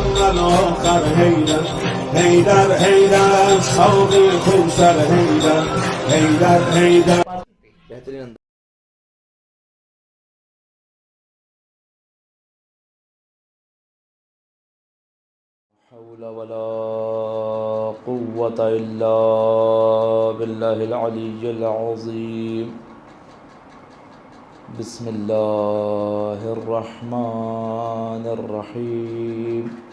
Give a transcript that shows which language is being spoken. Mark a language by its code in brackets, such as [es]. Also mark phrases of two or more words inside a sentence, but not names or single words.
[ur] اول آخر حیدر حیدر حیدر شوق خون سر حیدر حیدر حیدر. [ar] بہترین حول ولا قوة إلا بالله العلي العظيم. بسم الله الرحمن الرحيم.